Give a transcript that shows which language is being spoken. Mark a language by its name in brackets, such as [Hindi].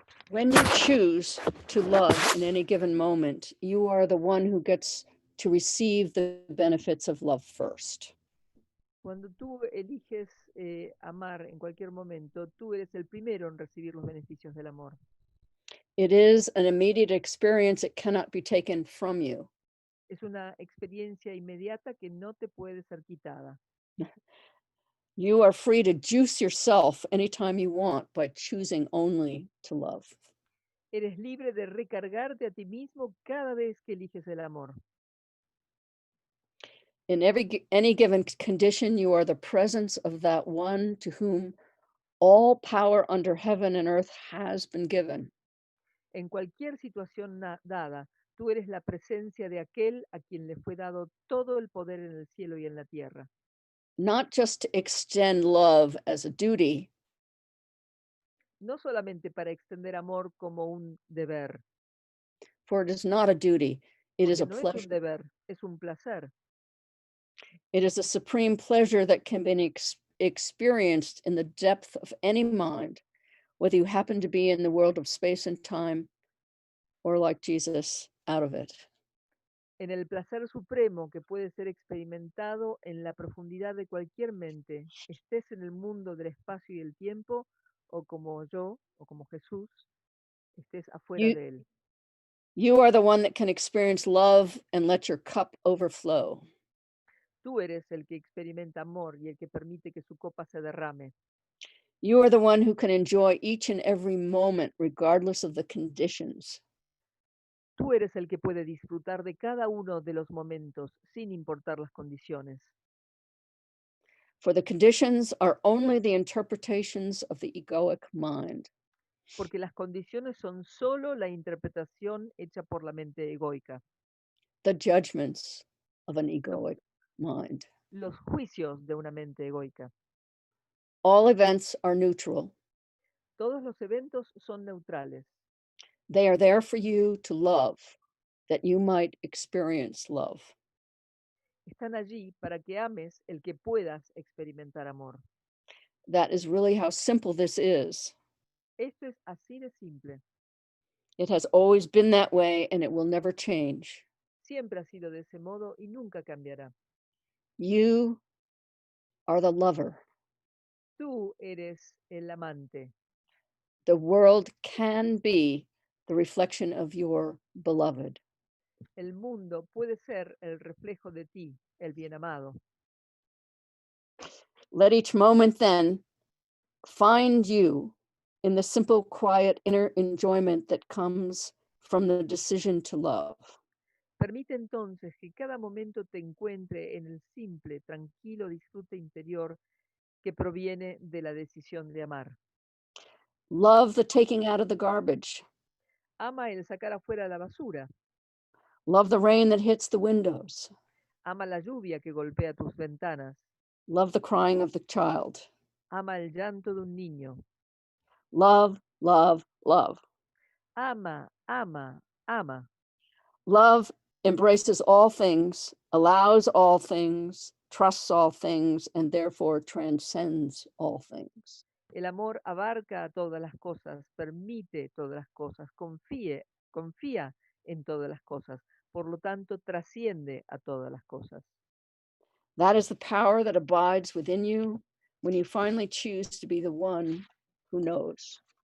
[English] When you choose to love in any given moment, you are the one who gets to receive the benefits of love first. [Spanish] Cuando tú eliges amar en cualquier momento, tú eres el primero en recibir los beneficios del amor. [English] It is an immediate experience. It cannot be taken from you. [Spanish] Es una experiencia inmediata que no te puede ser quitada. [English] You are free to juice yourself anytime you want by choosing only to love. [Spanish] Eres libre de recargarte a ti mismo cada vez que eliges el amor. [English] In any given condition, you are the presence of that one to whom all power under heaven and earth has been given. [Spanish] En cualquier situación dada, tú eres la presencia de aquel a quien le fue dado todo el poder en el cielo y en la tierra. [English] Not just to extend love as a duty, [Spanish] No solamente para extender amor como un deber, [English] for it is not a duty, it is [Spanish] porque [English] a [Spanish] no es un [English] pleasure. [Spanish] deber, es un placer. [English] It is a supreme pleasure that can be experienced in the depth of any mind, whether you happen to be in the world of space and time or like Jesus, out of it. [Spanish] En el placer supremo que puede ser experimentado en la profundidad de cualquier mente, estés en el mundo del espacio y el tiempo, o como yo, o como Jesús, estés afuera de él. [English] You are the one that can experience love and let your cup overflow. [Spanish] Tú eres el que experimenta amor y el que permite que su copa se derrame. [English] You are the one who can enjoy each and every moment regardless of the conditions. [Spanish] Tú eres el que puede disfrutar de cada uno de los momentos sin importar las condiciones. [English] For the conditions are only the interpretations of the egoic mind. [Spanish] Porque las condiciones son solo la interpretación hecha por la mente egoica. [English] The judgments of an egoic mind. [Spanish] Los juicios de una mente egoica. [English] All events are neutral. [Spanish] Todos los eventos son neutrales. [English] They are there for you to love, that you might experience love. [Spanish] Están allí para que ames el que puedas experimentar amor. [English] That is really how simple this is. [Spanish] Esto es así de simple. [English] It has always been that way and it will never change. [Spanish] Siempre ha sido de ese modo y nunca cambiará. [English] You are the lover. [Spanish] Tú eres el amante. [English] The world can be the reflection of your beloved. [Spanish] El mundo puede ser el reflejo de ti, el bien amado. [English] Let each moment then find you in the simple, quiet inner enjoyment that comes from the decision to love. [Spanish] Permite entonces que cada momento te encuentre en el simple, tranquilo disfrute interior que proviene de la decisión de amar. [English] Love the taking out of the garbage. [Spanish] Ama el sacar afuera la basura. [English] Love the rain that hits the windows. [Spanish] Ama la lluvia que golpea tus ventanas. [English] Love the crying of the child. [Spanish] Ama el llanto de un niño. [English] Love, love, love. [Spanish] Ama, ama, ama. [English] Love embraces all things, allows all things, trusts all things, and therefore transcends all things. [Spanish] El amor abarca a todas las cosas, permite todas las cosas, confía en todas las cosas, por lo tanto trasciende a todas las cosas. [English] That is the power that abides within you when you finally choose to be the one who knows.